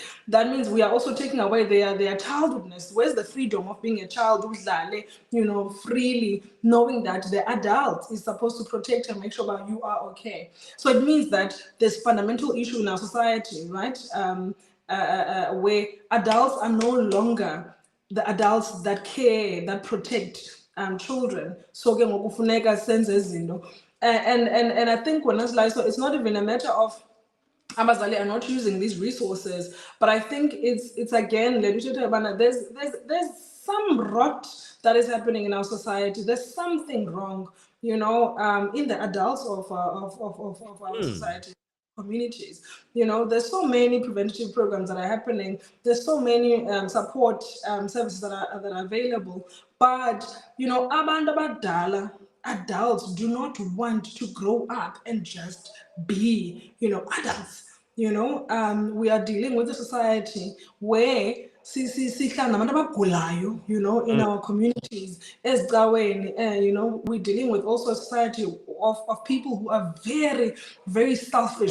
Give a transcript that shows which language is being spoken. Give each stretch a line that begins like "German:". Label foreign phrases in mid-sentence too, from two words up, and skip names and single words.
English: That means we are also taking away their childhoodness. Where's the freedom of being a child who's freely knowing that the adult is supposed to protect and make sure that you are okay? So it means that there's fundamental issue in our society, right? Where adults are no longer the adults that care, that protect children.
Zulu: So ke ngokufuneka senze izinto,
English: and I think when Slyso, it's not even a matter of abazali are not using these resources, but I think it's again, there's some rot that is happening in our society. There's something wrong, in the adults of our society. Communities, there's so many preventative programs that are happening. There's so many support services that are available. But
Zulu: abantu abadala,
English: adults do not want to grow up and just be, adults. We are dealing with a society where in our communities, we're dealing with also a society of people who are very, very selfish.